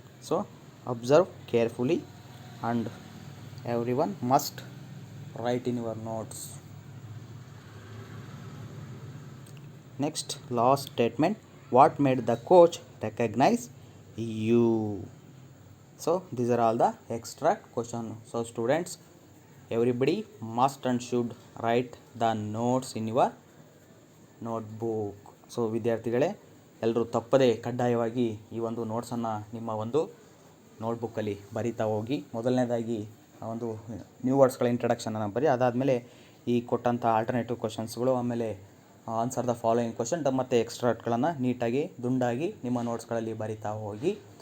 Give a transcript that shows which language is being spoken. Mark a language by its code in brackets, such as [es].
[en] So observe carefully and every one must write in your notes. Next, last statement. What made the coach recognize you? So these are all the extract question. So students, everybody must and should write the notes in your notebook. [kn] So ವಿದ್ಯಾರ್ಥಿಗಳೇ, ಎಲ್ಲರೂ ತಪ್ಪದೇ ಕಡ್ಡಾಯವಾಗಿ ಈ ಒಂದು ನೋಟ್ಸನ್ನು ನಿಮ್ಮ ಒಂದು ನೋಟ್ಬುಕ್ಕಲ್ಲಿ ಬರಿತಾ ಹೋಗಿ. ಮೊದಲನೇದಾಗಿ ಒಂದು ನ್ಯೂ ವರ್ಡ್ಸ್ಗಳ ಇಂಟ್ರಡಕ್ಷನನ್ನು ಬರಿ. ಅದಾದಮೇಲೆ ಈ ಕೊಟ್ಟಂಥ ಆಲ್ಟರ್ನೇಟಿವ್ ಕ್ವಶನ್ಸ್ಗಳು, ಆಮೇಲೆ ಆನ್ಸರ್ ದ ಫಾಲೋಯಿಂಗ್ ಕ್ವಶನ್ ಮತ್ತು ಎಕ್ಸ್ಟ್ರಾಟ್ಗಳನ್ನು ನೀಟಾಗಿ ದುಂಡಾಗಿ ನಿಮ್ಮ ನೋಟ್ಸ್ಗಳಲ್ಲಿ ಬರಿತಾ ಹೋಗಿ.